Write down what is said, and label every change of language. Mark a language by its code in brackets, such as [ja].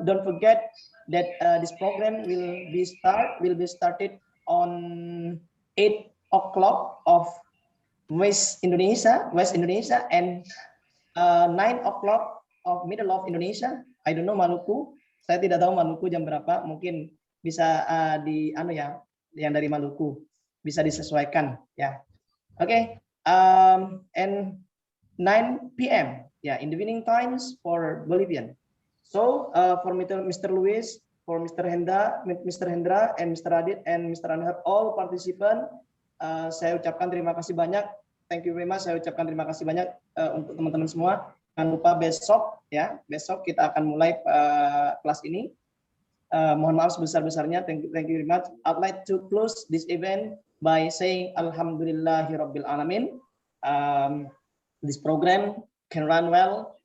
[en] Don't forget that this program will be started on 8 o'clock of West Indonesia, and 9 o'clock of middle of Indonesia. I don't know Maluku. [id] Saya tidak tahu Maluku jam berapa. Mungkin bisa di yang dari Maluku bisa disesuaikan ya. [en] Oke. And 9 p.m. In the evening times for Bolivian. So for Mr. Luis, for Mr. Hendra, and Mr. Adit and Mr. [id] Anhar, [en] all participant, [id] saya ucapkan terima kasih banyak. [en] Thank you very much. [id] Saya ucapkan terima kasih banyak untuk teman-teman semua. Jangan lupa besok kita akan mulai kelas ini. Mohon maaf sebesar-besarnya. [en] Thank you very much. I'd like to close this event by saying Alhamdulillahirabbil alamin. This program can run well.